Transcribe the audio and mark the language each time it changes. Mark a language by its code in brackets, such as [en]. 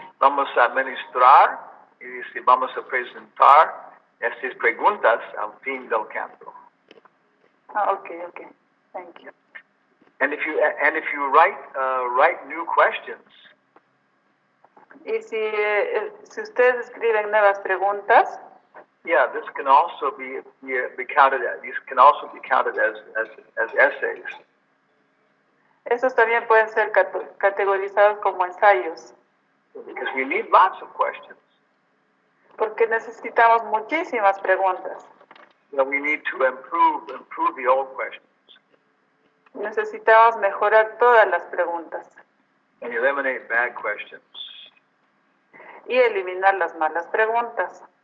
[es] Vamos a administrar y dice, vamos a presentar estas preguntas al fin del canto. [en] Okay. Thank you. And if you write new questions, [es] Y si ustedes escriben nuevas preguntas, [en] yeah, this can also be counted as these can also be counted as essays. [es] esos también pueden ser categorizados como ensayos, [en] Because we need lots of questions. [es] porque necesitamos muchísimas preguntas. [en] You know, we need to improve the old questions [es] Necesitamos mejorar todas las preguntas [en] and eliminate bad questions. [es] y eliminar las malas preguntas.